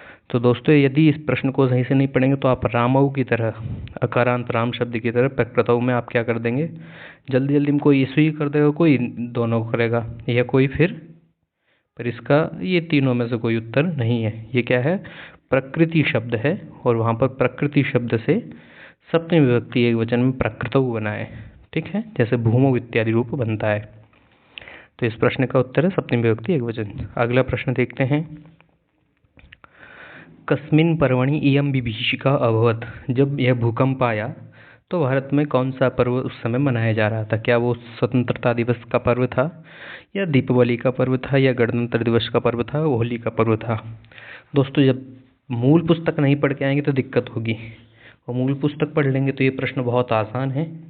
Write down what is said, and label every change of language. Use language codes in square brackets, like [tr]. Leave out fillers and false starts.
[hi] तो दोस्तों यदि इस प्रश्न को सही से नहीं पढ़ेंगे तो आप रामऊ की तरह, अकारांत राम शब्द की तरह प्रकृतऊ में आप क्या कर देंगे, जल्दी जल्दी में कोई इसवी कर देगा, कोई दोनों करेगा, या कोई फिर, पर इसका ये तीनों में से कोई उत्तर नहीं है। ये क्या है? प्रकृति शब्द है, और वहाँ पर प्रकृति शब्द से सप्तमी विभक्ति एकवचन में प्रकृतऊ बना है। ठीक है, जैसे भूमौ इत्यादि रूप बनता है। तो इस प्रश्न का उत्तर है सप्तमी विभक्ति एकवचन। अगला प्रश्न देखते हैं। [sa] कस्मिन् पर्वणि इयं विभीषिका अभवत? [hi] जब यह भूकंप आया तो भारत में कौन सा पर्व उस समय मनाया जा रहा था? क्या वो स्वतंत्रता दिवस का पर्व था, या दीपावली का पर्व था, या गणतंत्र दिवस का पर्व था, होली का पर्व था? दोस्तों जब मूल पुस्तक नहीं पढ़ के आएंगे तो दिक्कत होगी, और मूल पुस्तक पढ़ लेंगे तो ये प्रश्न बहुत आसान है।